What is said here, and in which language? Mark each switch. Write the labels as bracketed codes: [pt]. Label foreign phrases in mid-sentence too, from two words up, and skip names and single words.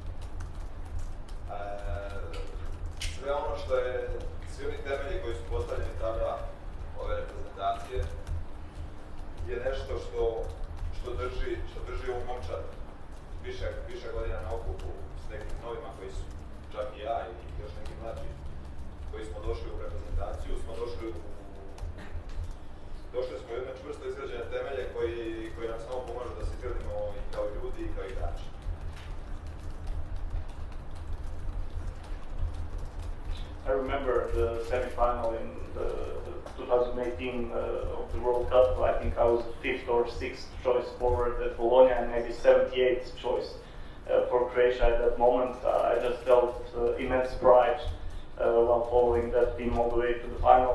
[hr] Sve ono što je, svi oni temelji koji su postavljeni tada ove reprezentacije je nešto što drži ovu momčad više godina na okupu s nekim novima koji su, čak i ja i još neki mlađi, koji smo došli u reprezentaciju, došli smo u jedne čvrsto izgrađene temelje koji nam samo pomažu da se gradimo i kao ljudi i kao igrači. [en] I remember the semi-final in the 2018 of the World Cup. I think I was 5th or 6th choice forward at Bologna and maybe 78th choice for Croatia at that moment. I just felt immense pride while following that team all the way to the final.